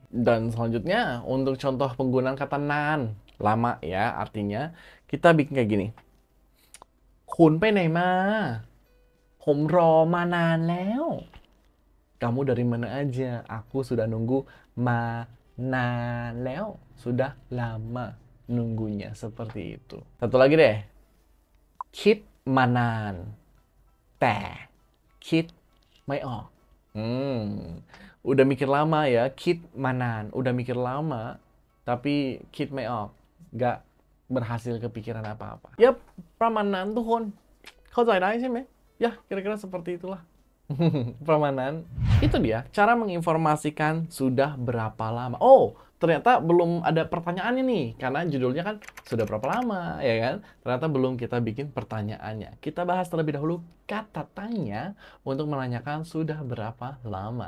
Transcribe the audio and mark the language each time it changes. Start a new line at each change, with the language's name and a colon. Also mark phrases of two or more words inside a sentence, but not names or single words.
Indonesian: Dan selanjutnya untuk contoh penggunaan kata nan. Lama ya artinya kita bikin kayak gini.
Thai: คุณไปไหนมา ผมรอมานานแล้ว
Indonesian: Kamu dari mana aja? Aku sudah nunggu
Thai: มานานแล้ว.
Indonesian: Sudah lama nunggunya seperti itu. Satu lagi deh.
Thai: คิดมานานแต่คิดไม่ออก
Indonesian: Udah mikir lama ya.
Thai: คิดมานาน
Indonesian: udah mikir lama tapi
Thai: คิดไม่ออก
Indonesian: gak berhasil kepikiran apa-apa. Yap,
Thai: ประมาณนั้นทุกคน เข้าใจได้ใช่ไหม
Indonesian: Ya, kira-kira seperti itulah.
Thai: ประมาณนั้น
Indonesian: Itu dia, cara menginformasikan sudah berapa lama. Oh, ternyata belum ada pertanyaannya nih, karena judulnya kan sudah berapa lama, ya kan? Ternyata belum kita bikin pertanyaannya. Kita bahas terlebih dahulu kata tanya untuk menanyakan sudah berapa lama.